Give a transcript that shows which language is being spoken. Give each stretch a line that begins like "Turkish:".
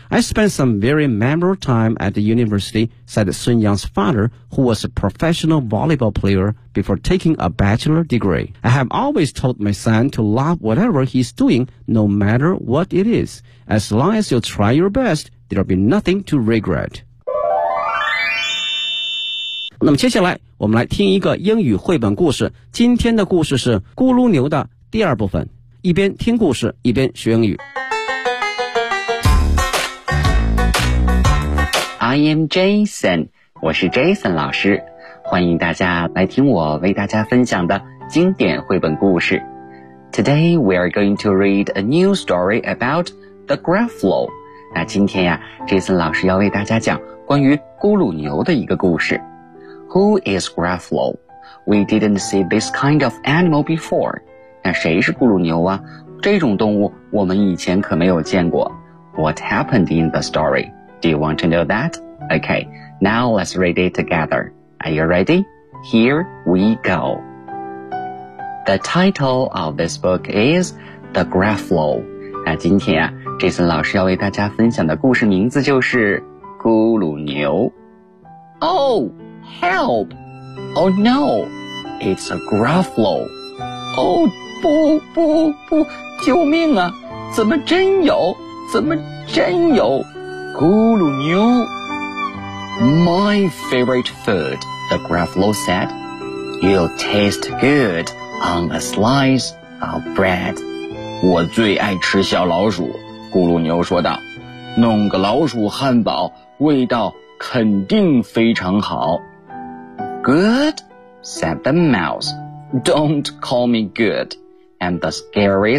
English: I spent some very memorable time at the university, said Sun Yang's father, who was a professional volleyball player before taking a bachelor's degree. I have always told my son to love whatever he's doing, no matter what it is. As long as you try your best, there'll be nothing to regret.
Chinese: 那么接下来我们来听一个英语绘本故事。今天的故事是《咕噜牛》的第二部分。一边听故事，一边学英语。
English: I am Jason,
Chinese: 我是 Jason 老师，欢迎大家来听我为大家分享的经典绘本故事。
English: Today we are going to read a new story about the Gruffalo.
Chinese: 那今天呀 ,Jason 老师要为大家讲关于咕噜牛的一个故事。
English: Who is Gruffalo? We didn't see this kind of animal before.
Chinese: 那谁是咕噜牛啊？这种动物我们以前可没有见过。
English: What happened in the story? Do you want to know that? Okay, now let's read it together. Are you ready? Here we go. The title of this book is The Gruffalo.
Chinese: 那今天啊 ,Jason 老师要为大家分享的故事名字就是咕噜牛。
English: Oh, help! Oh no! It's a Gruffalo.
Chinese: Oh, 不不不,救命啊!怎么真有? 怎么真有?咕噜牛 My favorite food, the Gruffalo said.
English: You'll taste good on a slice of bread.
Chinese: 我最爱吃小老鼠,咕噜牛说道。弄个老鼠汉堡,味道肯定非常好。
English: Good, said the mouse. Don't call me good. I'm the scariest